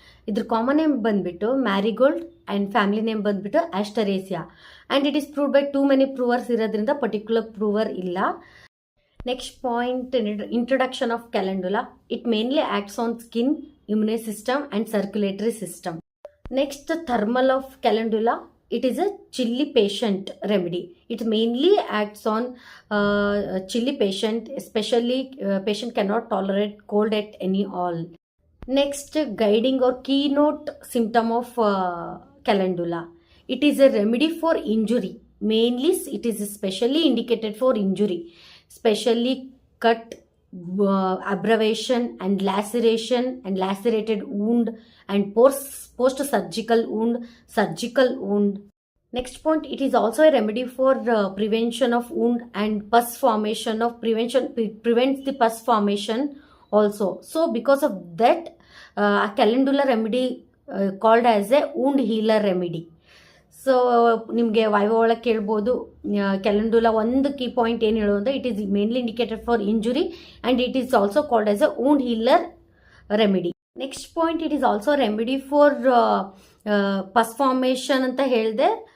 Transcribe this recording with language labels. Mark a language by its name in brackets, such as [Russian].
[Kannada] ಇದ್ರ common name ಬಂದುಬಿಟ್ಟು marigold and family name ಬಂದುಬಿಟ್ಟು ಆಸ್ಟರೇಸಿಯಾ. [English] and it is proved by too many provers [Kannada] ಇರೋದ್ರಿಂದ particular ಪ್ರೂವರ್ ಇಲ್ಲ. [English] Next point, introduction of calendula. It mainly acts on skin, immune system and circulatory system. Next, thermal of calendula. It is a chilly patient remedy. It mainly acts on chilly patient, especially patient cannot tolerate cold at any all. Next, guiding or keynote symptom of calendula. It is a remedy for injury. Mainly, it is specially indicated for injury, especially cut, abrasion and laceration and lacerated wound and post-surgical wound, surgical wound. Next point, it is also a remedy for prevention of wound and pus formation of prevents the pus formation also. So because of that, a calendula remedy called as a wound healer remedy. [Kannada] So ನಿಮಗೆ viva ಒಳಗೆ ಕೇಳ್ಬೋದು, ಕ್ಯಾಲೆಂಡುಲಾ ಒಂದು key point ಏನು ಹೇಳೋದು ಅಂದರೆ [English] It is mainly indicated for injury and it is also called as a wound healer remedy. Next point, it is also remedy for pus formation [Kannada] ಅಂತ ಹೇಳಿದೆ.